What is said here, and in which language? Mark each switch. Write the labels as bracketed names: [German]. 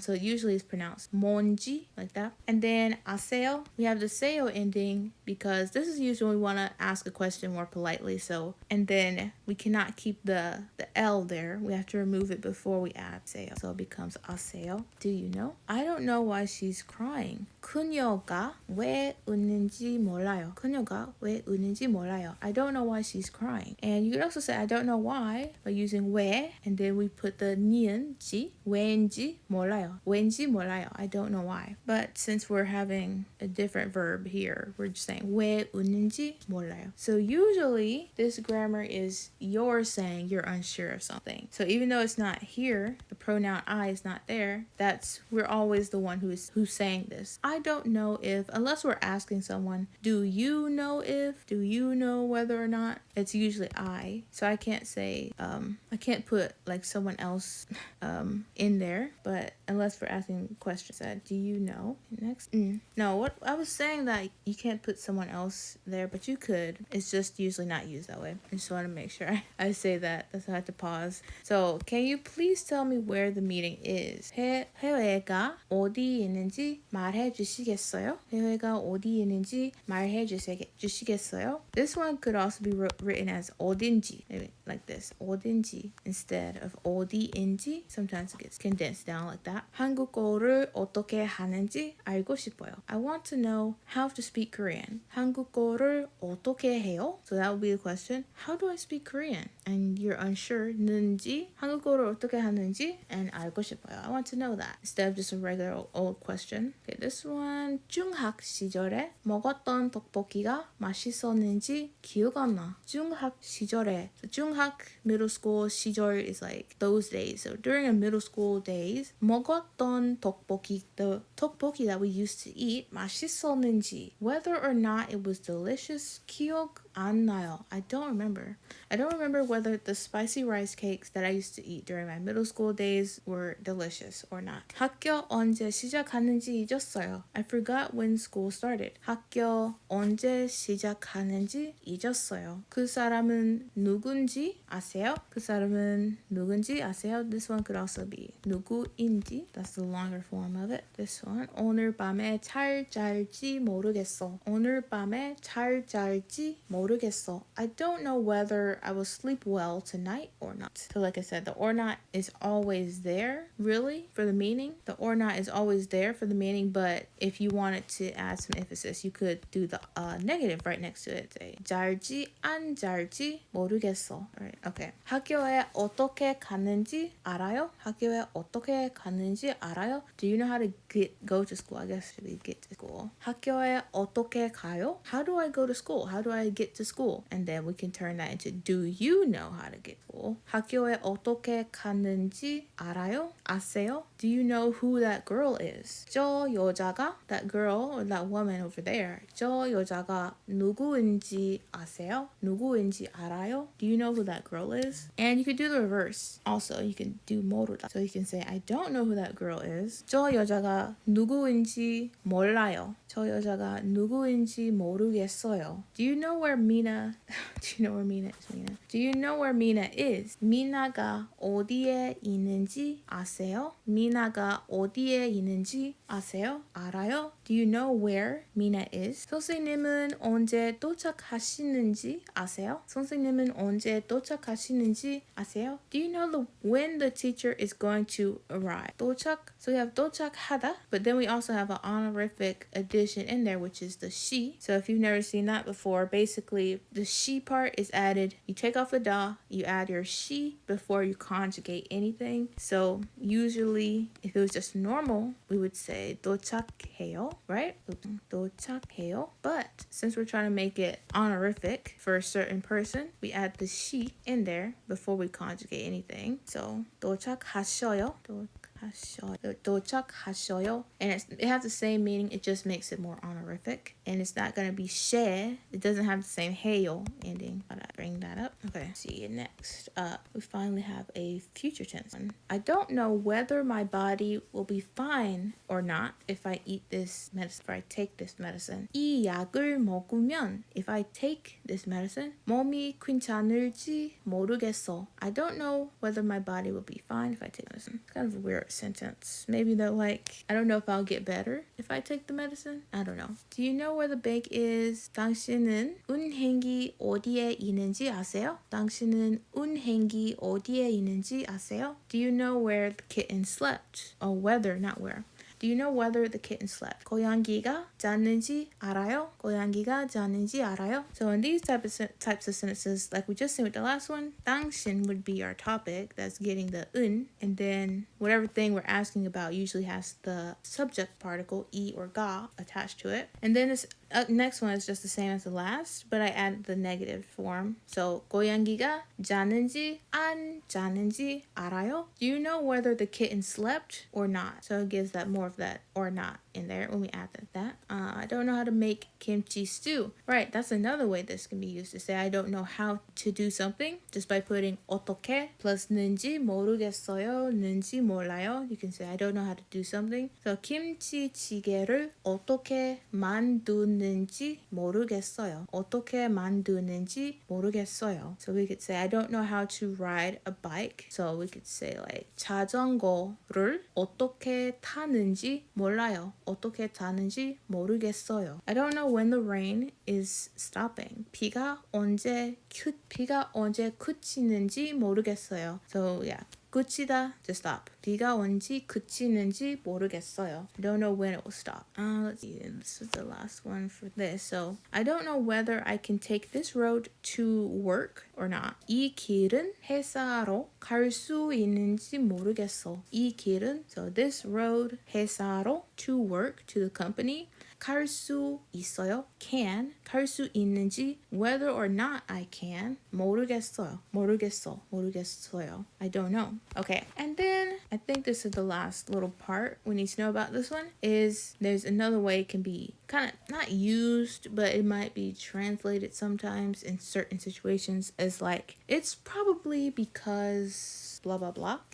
[English] So usually it's pronounced 뭔지, like that. And then 아세요, we have the seyo ending because this is usually when we want to ask a question more politely. So, and then we cannot keep the L there. We have to remove it before we add seyo. So it becomes 아세요. Do you know? I don't know why she's crying. [Korean] 그녀가 왜 웃는지 몰라요. 그녀가 왜 웃는지 몰라요. [English] I don't know why she's crying. And you could also say I don't know why by using 왜, and then we put the 니은지, [Korean] 왜인지 몰라요. 왠지 몰라요. [English] I don't know why. But since we're having a different verb here, we're just saying [Korean] 왜 웃는지 몰라요. [English] So usually this grammar is you're saying you're unsure of something. So even though it's not here, the pronoun I is not there, we're always the one who's saying this. I don't know if, unless we're asking someone, do you know whether or not, it's usually I. So I can't say, I can't put like someone else in there, but unless we're asking questions, do you know? Next. No, what I was saying that you can't put someone else there, but you could. It's just usually not used that way. I just want to make sure I say that. That's why I had to pause. So can you please tell me where the meeting is? [Korean] 해외가 어디 있는지 말해 주시겠어요? 해외가 어디 있는지 말해 주시겠어요? [English] This one could also be written as 어딘지, maybe like this, 어딘지 instead of 어디인지. Sometimes it gets condensed down like that. [Korean] 한국어를 어떻게 하는지 알고 싶어요. [English] I want to know how to speak Korean. [Korean] 한국어를 어떻게 해요? [English] So that would be the question. How do I speak Korean? And you're unsure. [Korean] 는지, 한국어를 어떻게 하는지, and 알고 싶어요. [English] I want to know that instead of just a regular old question. Okay, this one. [Korean] 중학 시절에 먹었던 떡볶이가 맛있었는지 기억 안 나. 중학 시절에. [English] So 중학, middle school, 시절 is like those days. So during a middle school days, [Korean] 먹었던 떡볶이, [English] the 떡볶이 that we used to eat, [Korean] 맛있었는지, [English] whether or not it was delicious, [Korean] 기억 안 나요. [English] I don't remember. I don't remember whether the spicy rice cakes that I used to eat during my middle school days were delicious or not. [Korean] 학교 언제 시작하는지 잊었어요. [English] I forgot when school started. [Korean] 학교 언제 시작하는지 잊었어요. 그 사람은 누군지 아세요? 그 사람은 누군지 아세요? [English] This one could also be 누구인지. That's the longer form of it. This one. [Korean] 오늘 밤에 잘 잘지 모르겠어. 오늘 밤에 잘 잘지 모르겠어. [English] I don't know whether I will sleep well tonight or not. So like I said, the or not is always there, really, for the meaning. The or not is always there for the meaning, but if you wanted to add some emphasis, you could do the negative right next to it. [Korean] Say, 잘지 안 잘지 모르겠어. [English] Right, okay. [Korean] 학교에 어떻게 가는지 알아요? 학교에 어떻게 가는지 알아요? [English] Do you know how to go to school? I guess should be get to school. [Korean] 학교에 어떻게 가요? [English] How do I go to school? How do I get to school? And then we can turn that into do you know how to get to school? [Korean] 학교에 어떻게 가는지 알아요? 아세요? [English] Do you know who that girl is? 저 여자가, that girl or that woman over there, [Korean] 저 여자가 누구인지 아세요? 누구인지 알아요? [English] Do you know who that girl is? And you could do the reverse. Also, you can do 모르다. So you can say, I don't know who that girl is. [Korean] 저 여자가 누구인지 몰라요. 저 여자가 누구인지 모르겠어요. [English] Do you know where Mina? Do you know where Mina is? Mina? Do you know where Mina is? [Korean] 미나가 어디에 있는지 아세요? 미나가 어디에 있는지 아세요? 알아요? [English] Do you know where Mina is? [Korean] 선생님은 언제 도착하시는지 아세요? 선생님은 언제 도착하시는지 아세요? [English] Do you know when the teacher is going to arrive? 도착. So we have 도착하다, but then we also have an honorific addition addition in there, which is the she. So if you've never seen that before, basically the she part is added. You take off the da, you add your she before you conjugate anything. So usually if it was just normal, we would say 도착해요, right? [Korean] 도착해요. [English] But since we're trying to make it honorific for a certain person, we add the she in there before we conjugate anything. [Korean] So 도착하셔요. 도착하셔요. [English] And it has the same meaning, it just makes it more honorific. And it's not going to be she. It doesn't have the same heyo ending. But I bring that up. Okay, see, next up, we finally have a future tense one. I don't know whether my body will be fine or not if I eat this medicine, if I take this medicine. [Korean] 이 약을 먹으면, [English] if I take this medicine, [Korean] 몸이 괜찮을지 모르겠어. [English] I don't know whether my body will be fine if I take medicine. It's kind of a weird sentence. Maybe they're like, I don't know if I'll get better if I take the medicine. I don't know. Do you know where the bank is? [Korean] 당신은 은행이 어디에 있는지 아세요? 당신은 은행이 어디에 있는지 아세요? [English] Do you know where the kitten slept? Or whether, not where. Do you know whether the kitten slept? [Korean] 고양이가 잤는지 알아요? 고양이가 잤는지 알아요? [English] So in these types of sentences, like we just said with the last one, 당신 would be our topic. That's getting the un. And then whatever thing we're asking about usually has the subject particle, 이 or ga, attached to it. And then this next one is just the same as the last, but I added the negative form. [Korean] So 고양이가 잤는지 안 잤는지 알아요? [English] Do you know whether the kitten slept or not? So it gives that more of that or not in there when we add that. I don't know how to make kimchi stew. Right, that's another way this can be used to say I don't know how to do something just by putting 어떻게 plus 는지 모르겠어요, 는지 몰라요. You can say I don't know how to do something. [Korean] So 김치찌개를 어떻게 만드는지 모르겠어요. 어떻게 만드는지 모르겠어요. [English] So we could say I don't know how to ride a bike. So we could say like [Korean] 자전거를 어떻게 타는지 몰라요. 어떻게 타는지 모르겠어요. [English] I don't know when the rain is stopping. [Korean] 비가 언제 그치는지 모르겠어요. [English] So yeah. 그치다 to stop. [Korean] 비가 언제 그치는지 모르겠어요. [English] I don't know when it will stop. Let's see. This is the last one for this. So I don't know whether I can take this road to work or not. [Korean] 이 길은 회사로 갈 수 있는지 모르겠어. 이 길은, [English] so this road, 회사로, to work, to the company. [Korean] 갈 수 있어요. Can. 갈 수 있는지, [English] whether or not I can. [Korean] 모르겠어요. 모르겠어요. [English] I don't know. Okay. And then I think this is the last little part we need to know about this one is there's another way it can be kind of not used, but it might be translated sometimes in certain situations as like, it's probably because blah, blah, blah.